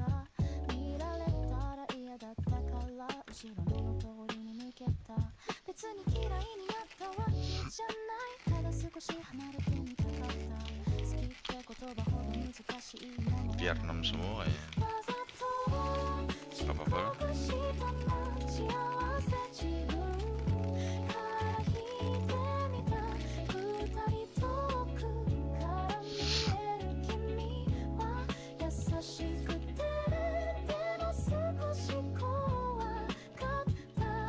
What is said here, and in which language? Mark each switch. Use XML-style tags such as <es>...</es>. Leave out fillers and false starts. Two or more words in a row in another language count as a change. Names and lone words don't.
<ja>見られたら嫌だったから後ろの通りに抜けた。別に嫌いになったわけじゃない。ただ少し離れてみたかった。好きって言葉ほど難しいものは</ja> <id>Biar 6 semua ya.</id> <ja>わざと遅</ja> <id>Gak apa-apa.</id> <ja>刻した待ち合わせ自分から引いてみた。二人遠くから見える君は優しくてでも少し怖かった。</ja>